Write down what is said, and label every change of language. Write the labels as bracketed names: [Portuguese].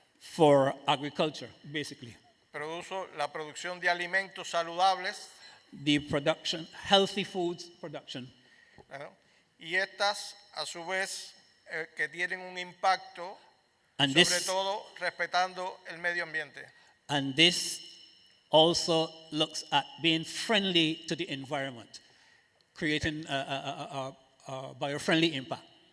[English] for agriculture, basically. [Spanish] Produce la producción de alimentos saludables, [English] The production, healthy foods production, [Spanish] ¿no? Y estas, a su vez, que tienen un impacto, [English] and [Spanish] sobre [English] this [Spanish] todo respetando el medio ambiente. [English] and this also looks at being friendly to the environment, creating a bio-friendly impact.